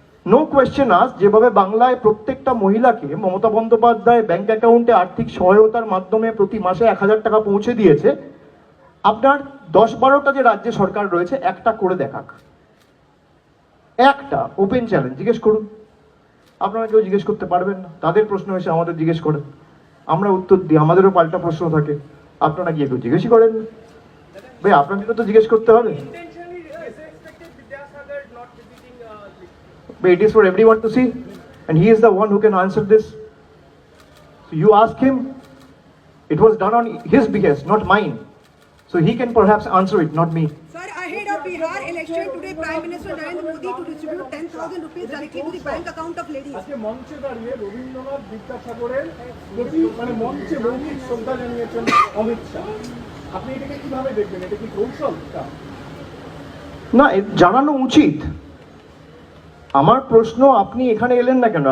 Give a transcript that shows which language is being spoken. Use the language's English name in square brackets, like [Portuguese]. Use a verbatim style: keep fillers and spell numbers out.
[English] no question us, [Bangla] যেভাবে বাংলায় প্রত্যেকটা মহিলাকে মমতা বন্দ্যোপাধ্যায় ব্যাংক অ্যাকাউন্টে আর্থিক সহায়তার মাধ্যমে প্রতি মাসে এক হাজার টাকা পৌঁছে দিয়েছে, আপনার দশ বারোটা যে রাজ্য সরকার রয়েছে একটা করে দেখাক, একটা ওপেন চ্যালেঞ্জ জিজ্ঞেস করুন। আপনারা কেউ জিজ্ঞেস করতে পারবেন না, তাদের প্রশ্ন এসে আমাদের জিজ্ঞেস করেন, আমরা উত্তর দিই, আমাদেরও পাল্টা প্রশ্ন থাকে, আপনারা গিয়ে কেউ জিজ্ঞেসই করেন না। ভাই, আপনাদেরও তো জিজ্ঞেস করতে হবে। [English] Intentionally, is it expected Vidyasagar not visiting? Uh, But it is for everyone to see, and he is the one who can answer this. So you ask him. It was done on his behest, not mine. So he can perhaps answer it, not me. Sir, ahead of Bihar election today, Prime Minister Narendra Modi to distribute ten thousand rupees directly to the bank account of ladies. [Bangla] আজকে মঞ্চে দাঁড়িয়ে রবীন্দ্রনাথ বিদ্যাসাগরের প্রতি মানে মঞ্চে মৌখিক শ্রদ্ধা জানিয়েছেন অমিত শাহ। আপনি এটাকে কিভাবে দেখবেন? এটা কি কৌশলটা? না, এ জানানো উচিত। আমার প্রশ্ন, আপনি এখানে এলেন না কেন?